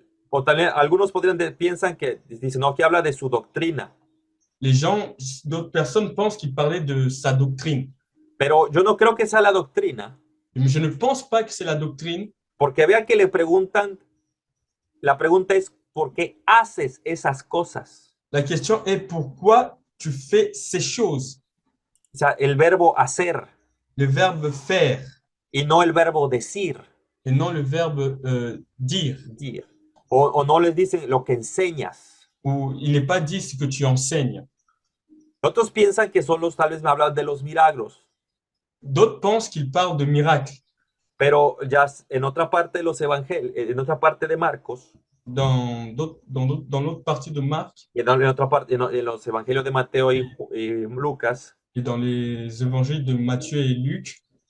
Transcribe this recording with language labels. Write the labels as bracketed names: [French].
[Spanish] O también algunos piensan que dicen, no, que habla de su doctrina. [French] D'autres personnes pensent qu'il parlait de sa doctrine. [Spanish] Pero yo no creo que sea la doctrina, [French] Mais je ne pense pas que c'est la doctrine, [Spanish] porque vean que le preguntan, la pregunta es, ¿por qué haces esas cosas? [French] la question est pourquoi tu fais ces choses? [Spanish] O sea, el verbo hacer [French] Le verbe faire [Spanish] y no el verbo decir. [French] et non le verbe dire. Dire. [Spanish] O no les dice lo que enseñas. [French] Ou il n'est pas dit ce que tu enseignes. [Spanish] Otros piensan que tal vez me hablan de los milagros, [French] D'autres pensent qu'il parle de miracles. [Spanish] pero ya en otra parte de en otra parte de Marcos, [French] Dans l'autre partie de Marc [Spanish] y en otra parte, en los evangelios de Mateo y Lucas, [French] et dans les évangiles de Matthieu et Luc,